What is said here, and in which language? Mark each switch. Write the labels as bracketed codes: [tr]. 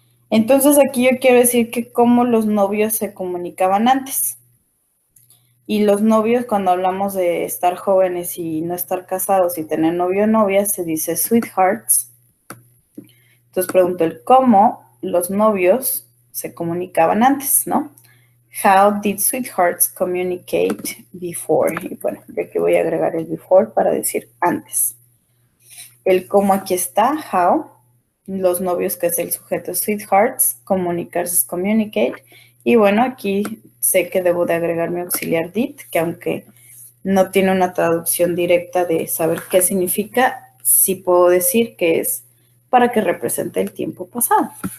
[es] Entonces aquí yo quiero decir que cómo los novios se comunicaban antes. Y los novios, cuando hablamos de estar jóvenes y no estar casados y tener novio o novia, se dice sweethearts. Entonces pregunto el cómo los novios se comunicaban antes, ¿no? [en] How did sweethearts communicate before? [es] Y bueno, ya que voy a agregar el before para decir antes. El cómo aquí está, how. Los novios, que es el sujeto sweethearts, comunicarse es communicate. Y bueno, aquí sé que debo de agregar mi auxiliar did, que aunque no tiene una traducción directa de saber qué significa, sí puedo decir que es para que represente el tiempo pasado.